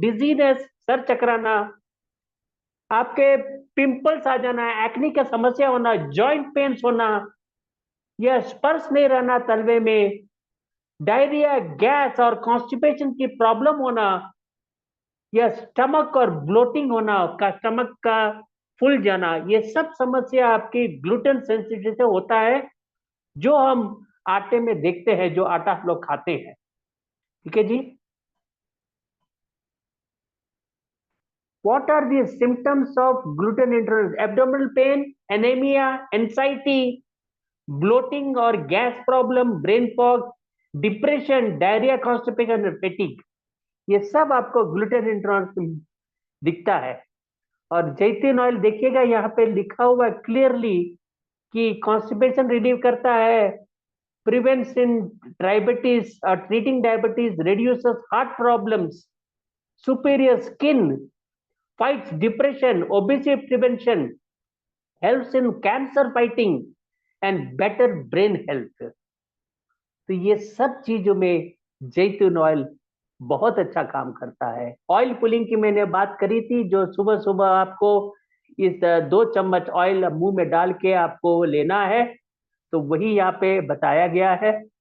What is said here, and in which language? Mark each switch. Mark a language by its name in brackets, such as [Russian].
[Hindi] Dizziness, sir चकराना, आपके pimples आ जाना, acne का समस्या होना, जॉइंट पेन्स होना, या स्पर्श नहीं रहना तलवे में, डायरिया, गैस और कॉन्स्टिपेशन की प्रॉब्लम होना, या स्टमक और ब्लोटिंग होना, का स्टमक का फूल जाना, ये सब समस्या आपकी ग्लूटेन सेंसिटिव से होता है, जो हम आटे में देखते हैं, जो आटा हम लोग खाते हैं। ठीक है जी। [English] What are the symptoms of gluten intolerance? Abdominal pain, anemia, anxiety, bloating or gas problem, brain fog, [Hindi] depression, diarrhoea, constipation और fatigue, ये सब आपको ग्लूटेन इंटॉलरेंस दिखता है। और जैतून ऑयल देखिएगा यहाँ पे लिखा हुआ क्लियरली कि कॉन्स्टिपेशन रिलीव करता है, [English] prevention diabetes or treating diabetes, reduces heart problems, superior skin, fights depression, obesity prevention, helps in cancer fighting, and better brain health. [Hindi] तो ये सब चीजों में जैतून ऑयल बहुत अच्छा काम करता है। ऑयल पुलिंग की मैंने बात करी थी, जो सुबह सुबह आपको इस 2 चम्मच ऑयल मुंह में डाल के आपको लेना है, तो वही यहाँ पे बताया गया है।